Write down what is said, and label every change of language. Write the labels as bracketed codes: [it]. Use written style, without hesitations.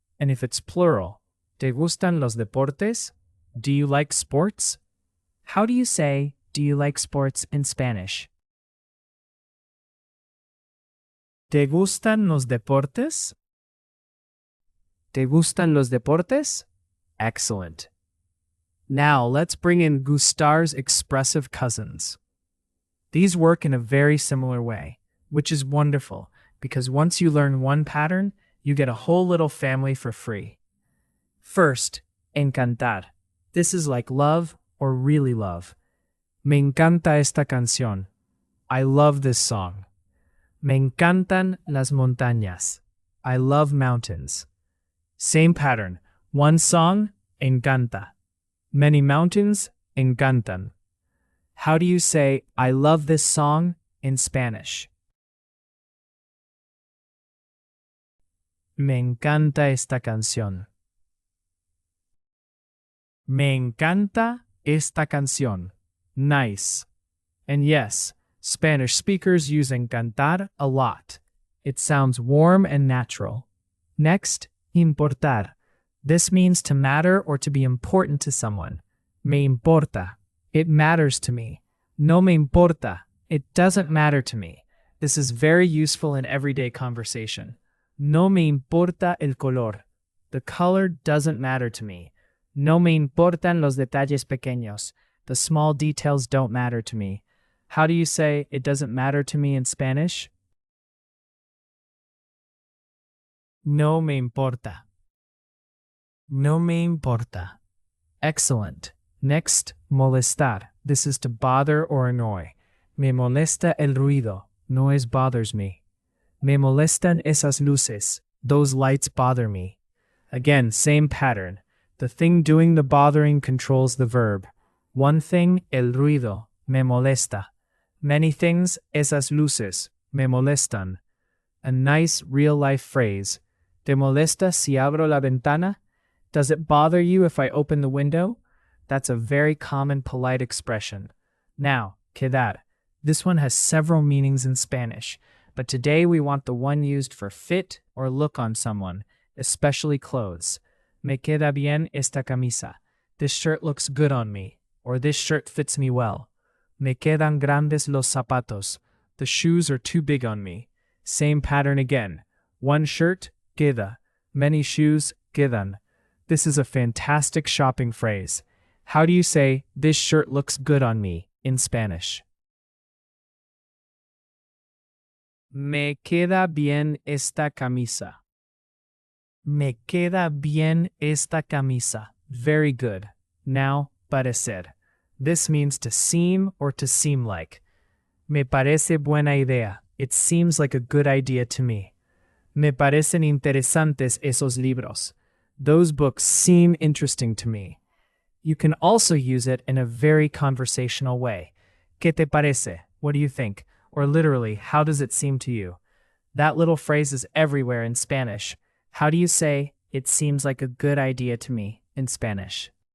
[en] And if it's plural, [es] ¿te gustan los deportes? [en] Do you like sports? How do you say, do you like sports in Spanish? [es] ¿Te gustan los deportes? ¿Te gustan los deportes? Excellent. [en] Now let's bring in gustar's expressive cousins. These work in a very similar way, which is wonderful, because once you learn one pattern, you get a whole little family for free. First, encantar. This is like love or really love. [es] Me encanta esta canción. [en] I love this song. [es] Me encantan las montañas. [en] I love mountains. Same pattern. One song, encanta. Many mountains, encantan. How do you say I love this song in Spanish? [es] Me encanta esta canción. Me encanta esta canción. [en] Nice. And yes, Spanish speakers use encantar a lot. It sounds warm and natural. Next, importar. This means to matter or to be important to someone. [es] Me importa. [en] It matters to me. [es] No me importa. [en] It doesn't matter to me. This is very useful in everyday conversation. [es] No me importa el color. [en] The color doesn't matter to me. [es] No me importan los detalles pequeños. [en] The small details don't matter to me. How do you say it doesn't matter to me in Spanish? [es] No me importa. No me importa. Excellent. [en] Next, molestar. This is to bother or annoy. [es] Me molesta el ruido. [en] Noise bothers me. [es] Me molestan esas luces. [en] Those lights bother me. Again, same pattern. The thing doing the bothering controls the verb. One thing, [es] el ruido, me molesta. [en] Many things, [es] esas luces, me molestan. [en] A nice real-life phrase. [es] ¿Te molesta si abro la ventana? [en] Does it bother you if I open the window? That's a very common polite expression. Now, quedar. This one has several meanings in Spanish, but today we want the one used for fit or look on someone, especially clothes. [es] Me queda bien esta camisa. [en] This shirt looks good on me, or this shirt fits me well. [es] Me quedan grandes los zapatos. [en] The shoes are too big on me. Same pattern again. One shirt, queda. Many shoes, quedan. This is a fantastic shopping phrase. How do you say, this shirt looks good on me, in Spanish? [es] Me queda bien esta camisa. Me queda bien esta camisa. [en] Very good. Now, parecer. This means to seem or to seem like. [es] Me parece buena idea. [en] It seems like a good idea to me. [es] Me parecen interesantes esos libros. [en] Those books seem interesting to me. You can also use it in a very conversational way. [es] ¿Qué te parece? [en] What do you think? Or literally, how does it seem to you? That little phrase is everywhere in Spanish. How do you say, it seems like a good idea to me, in Spanish?